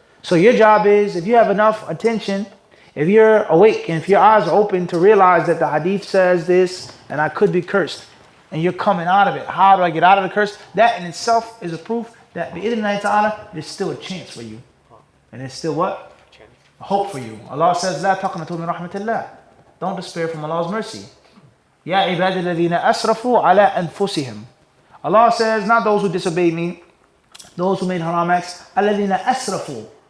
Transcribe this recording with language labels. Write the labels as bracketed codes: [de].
[en] So your job is, if you have enough attention, if you're awake and if your eyes are open to realize that the hadith says this and I could be cursed, and you're coming out of it, how do I get out of the curse? That in itself is a proof that bi-idhnillahi ta'ala, there's still a chance for you. And there's still what? A hope for you. Allah says, [ar] لا تقنطوا من رحمة الله. [en] Don't despair from Allah's mercy. [ar] يا عباد الذين أسرفوا على أنفسهم. [en] Allah says, not those who disobeyed me, those who made haram acts, [ar] الذين أسرفوا.